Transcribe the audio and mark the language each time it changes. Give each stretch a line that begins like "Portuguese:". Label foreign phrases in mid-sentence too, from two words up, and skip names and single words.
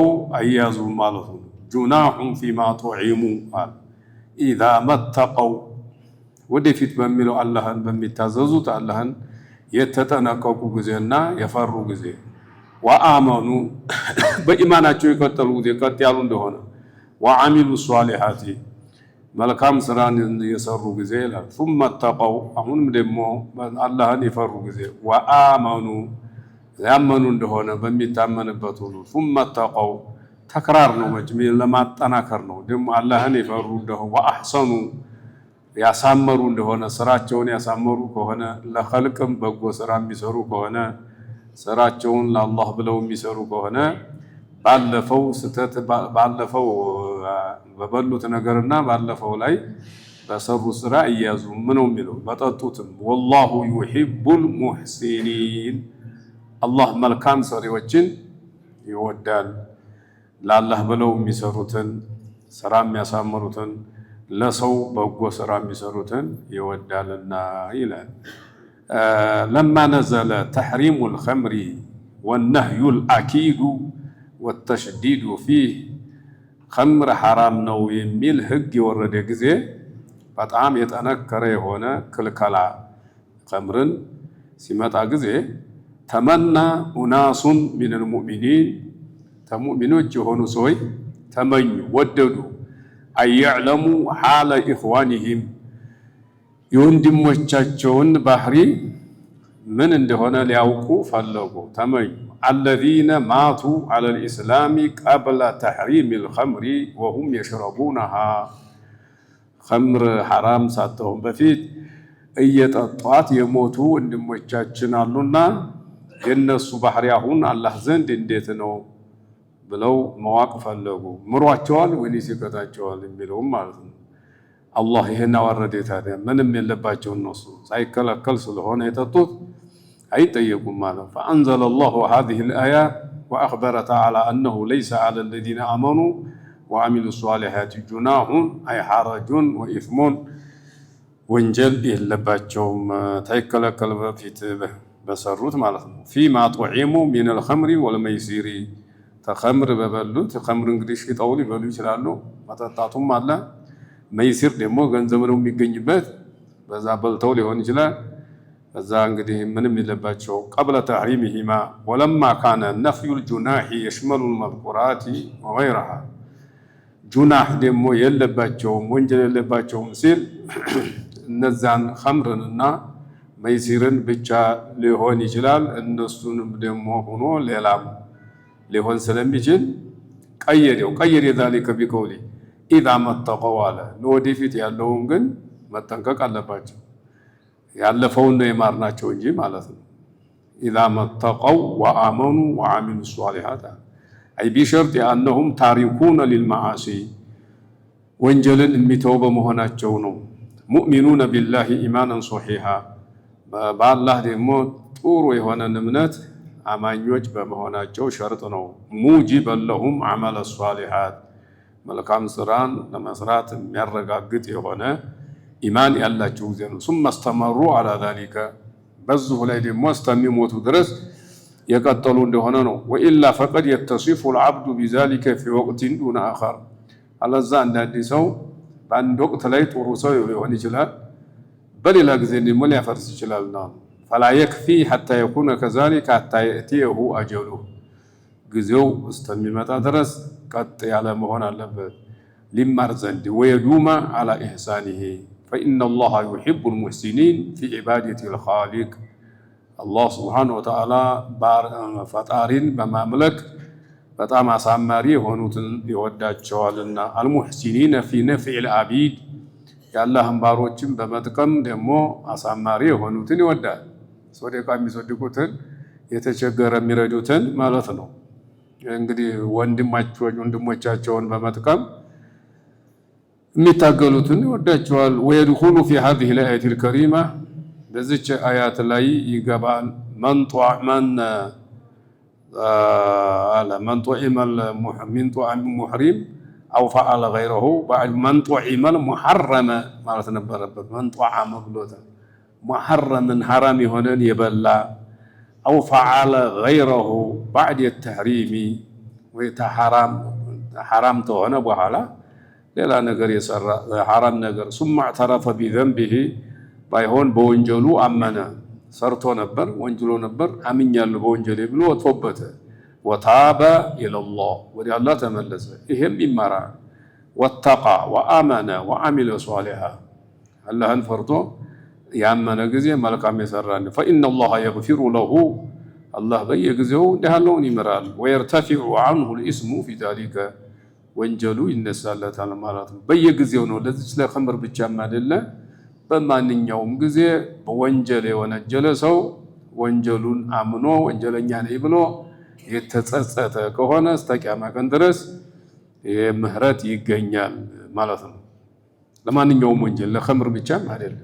Amharic: አያዙ ማለት ነው።
Arabic: جناح فيما طعموا
Amharic: አለ
Arabic: إذا ما اتقوا
Amharic: ወደፊት በሚለው አላህን በሚታዘዙት አላህን የተጠነቀቁ ጊዜና የፈሩ ጊዜ ወአመኑ በኢማናቸው የቀጠሉ ጊዜ ቀጥ ያሉ እንደሆነ
Arabic: وعملوا الصالحات
Amharic: መልካም ስራን የሰሩ ጊዜ ይላል።
Arabic: ثم اتقوا
Amharic: አሁንም ደግሞ አላህን የፈሩ ጊዜ ወአመኑ ያመኑ እንደሆነ በሚታመንበት ሁሉ
Arabic: ثم اتقوا
Amharic: ተክራር ነው መጅሚ ለማጠናከር ነው። ደግሞ አላህን የፈሩ እንደሆነ ወአህሰኑ ያሳመሩ እንደሆነ ስራቸውን ያሳመሩ ከሆነ ለኸልቅም በጎ ስራ የሚሰሩ ከሆነ ስራቸውን ለአላህ ብለው የሚሰሩ ከሆነ ባለፈው በበሉት ነገርና ባለፈው ላይ በሰሩ ስራ እያዙ ምነው የሚለው በጠጡትም
Arabic: والله يحب المحسنين
Amharic: አላህ መልካም ሰሪዎችን ይወዳል። ለአላህ ብለው የሚሰሩትን ስራ የሚያሳምሩትን ለሰው በጎ ስራ የሚሰሩትን ይወዳልና ይላል።
Arabic: لما نزل تحريم الخمر والنهي الأكيد والتشديد فيه
Amharic: خمر حرام ነው የሚል ህግ የወረደ ጊዜ በጣም የተነከረ የሆነ ክልከላ خمرን ሲመጣ ጊዜ
Arabic: تمنى أناس من المؤمنين
Amharic: ተሙእሚኖች የሆኑ ሰዎች ተመኙ ወደዱ አየዕለሙ
Arabic: حال إخوانهم
Amharic: የወንድሞቻቸውን ባህሪ ምን እንደሆነ ሊያውቁ ፈለጉ ተመኙ
Arabic: الذين ماتوا على الإسلام قبل تحريم الخمر وهم يشربونها خمر
Amharic: حرام ሳትሆን በፊት እየጠጧት የሞቱ ወንድሞቻችን አሉና የነሱ ባህሪ አሁን አላህ ዘንድ እንዴት ነው ብለው ማወቅ ፈለጉ ምሯቸዋል ወይስ ይቀጣቸዋል የሚለው ማለት ነው
Arabic: الله هنا ورديت هذا من يلباቸው النص
Amharic: ሳይከለከል ስለሆነ የጠጡት አይጠየቁም ማለት
Arabic: فأنزل الله هذه الآية وأخبر تعالى أنه ليس على الذين آمنوا وعملوا الصالحات جناح أي حرج وإثم
Amharic: ወንጀል የለባቸውም ሳይከለከል በፊት በሰሩት ማለት ነው
Arabic: فيما طعموا من الخمر والميسر
Amharic: ተخمر በበሉት خمر እንግዲህ ሽጠው ሊበሉ ይችላሉ መጠጣቱም አለ መይሲር ደግሞ ገንዘብ ነው የሚገኝበት በዛ በልተው ሊሆን ይችላል በዛ እንግዲህ ምንም የለባቸው
Arabic: قبل تحريمهما ولما كان نفي الجناح يشمل المذكورات وغيرها جناح
Amharic: ደግሞ የለባቸው ወንጀል የለባቸው ሲል እነዛን خمرንና መይሲርን ብቻ ሊሆን ይችላል እነሱንም ደግሞ ሆኖ ሌላም ሊሆን ስለሚችል
Arabic: ቀየደ ذلك بقوله إذا ما اتقوا على
Amharic: ለወደፊት ያለውን ግን መጠንቀቅ አለባቸው ያለፈውን ነው የማርናቸው እንጂ ማለት ነው
Arabic: إذا ما اتقوا وآمنوا وعملوا الصالحات أي بشرط أنهم تاركون للمعاصي
Amharic: ወንጀልን የሚተው በመሆናቸው ነው
Arabic: مؤمنين بالله إيمانا صحيحا
Amharic: በአላህ ደግሞ ጥሩ የሆነ እምነት አማኞች በመሆናቸው ሸርጥ ነው
Arabic: موجبا لهم عمل الصالحات
Amharic: መልካም ስራን ለመስራት የሚያረጋግጥ የሆነ ኢማን ያላቸው ጊዜ ነው
Arabic: ثم استمروا على ذلك
Amharic: በዚሁ ላይ ደግሞ እስከሚሞቱ ድረስ የቀጠሉ እንደሆነ ነው
Arabic: وإلا فقد يتصف العبد بذلك في وقت دون آخر
Amharic: አለዛ አንዳንድ ሰው በአንድ ወቅት ላይ ጥሩ ሰው ሊሆን ይችላል በሌላ ጊዜ ደግሞ ሊያፈርስ ይችላል ነው
Arabic: فلا يكفي حتى يكون كذلك حتى يأتيه أجله
Amharic: ጊዜው እስከሚመጣ ድረስ ቀጥ ያለ መሆን አለበት ሊማር ዘንድ
Arabic: ويدوم على إحسانه فإن الله يحب المحسنين في عبادة الخالق الله سبحانه وتعالى
Amharic: ፈጣሪን በማምለክ በጣም አሳማሪ የሆኑትን ይወዳቸዋልና
Arabic: المحسنين في نفع العبيد
Amharic: ያላህን ባሮችን በመጥቀም ደግሞ አሳማሪ የሆኑትን ይወዳል ሶደቃ የሚሰድቁትን የተቸገረ የሚረዱትን ማለት ነው እንግዲህ ወንድሞቻቸውን በመጥቀም
Arabic: የሚታገሉትን ይወዳቸዋል ويدخل في هذه الآية الكريمة
Amharic: በዚች አያት ላይ ይገባል
Arabic: من طعم من طعم محرم أو فعل غيره بعد من طعم المحرم ማለት ነበረበት من طعم
Amharic: ብሎታል
Arabic: محرم
Amharic: حرام የሆነን የበላ
Arabic: أو فعل غيره بعد التحريم
Amharic: حرام ተሆነ በኋላ ሌላ ነገር የሰራ حرام ነገር
Arabic: ثم اعترف بذنبه
Amharic: ባይሆን በወንጀሉ አመነ ሰርቶ ነበር ወንጀሉ ነበር አምኛለሁ በወንጀሌ ብሎ ወጥቶበተ
Arabic: وتاب إلى الله
Amharic: ወደ አላህ ተመለሰ ይሄም ይማራል
Arabic: واتقى وآمن وعمل صالحا
Amharic: አላህን ፈርቶ ያመነ ጊዜ መልካም የሰራን
Arabic: فإن الله يغفر له الله
Amharic: በየጊዜው እንደሃለውን ይመራል
Arabic: ويرتفع عنه الاسم في ذلك
Amharic: ወንጀሉ ይነሳለታል ማለት ነው በየጊዜው ነው ለዚህ ለኸምር ብቻም አይደለ በማንኛውም ጊዜ በወንጀል የወነጀለ ሰው ወንጀሉን አምኖ ወንጀለኛ ነኝ ብሎ የተጸጸተ ከሆነ እስከ ቂያማ ቀን ድረስ የምህረት ይገኛል ማለት ነው ለማንኛውም ወንጀል ለኸምር ብቻም አይደለም